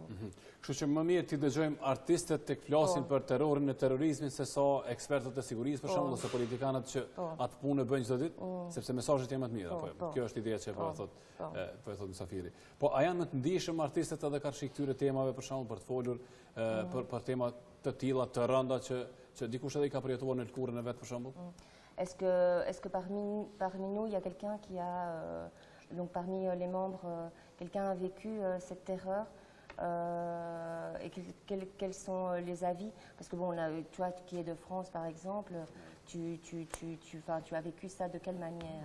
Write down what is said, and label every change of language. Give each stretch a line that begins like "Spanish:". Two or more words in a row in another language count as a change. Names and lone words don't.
Albanian: Kështu që më mirë ti dëgjojmë artistët të flasin për terrorin e terrorizmin se sa ekspertët e sigurisë për shembull ose politikanët që atë punë bëjnë çdo ditë, sepse mesazhet janë më të mira, po kjo është ideja që po e thot Mysafiri. Po a janë më të ndihshëm artistët edhe karshi këtyre temave për shembull për të folur për tema të tilla të rënda që dikush edhe i ka përjetuar në lkurën e vet për shembull?
French: Est-ce que parmi nous il y a quelqu'un qui a donc parmi les membres quelqu'un a vécu cette terreur et quels sont les avis? Parce que bon, toi qui es de France par exemple, tu as vécu ça de quelle manière?